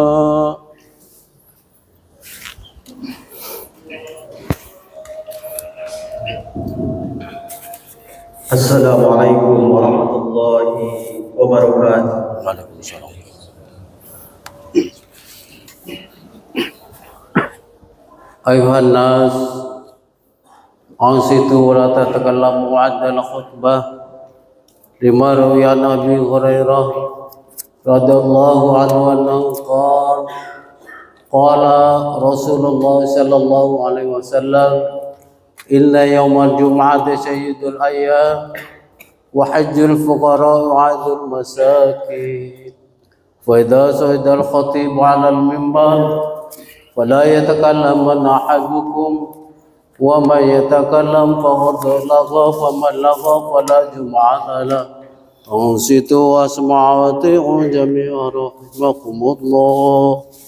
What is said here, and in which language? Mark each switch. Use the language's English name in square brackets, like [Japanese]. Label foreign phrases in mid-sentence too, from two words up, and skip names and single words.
[Arabic] السلام عليكم ورحمة الله وبركاته. وعليكم السلام. أيها الناس، أنصتوا ولا تتكلموا عند الخطبة لما روى أبي هريرة رضي الله عنه أنه قال رسول الله صلى الله عليه وسلم إن يوم الجمعة سيد الأيام وحج الفقراء وعيد المساكين فإذا صعد الخطيب على المنبر فلا يتكلم أحدكم ومن يتكلم فقد لغا فمن لغا فلا جمعة له أنصتوا واسمعوا وأطيعوا جميعا رحمكم الله.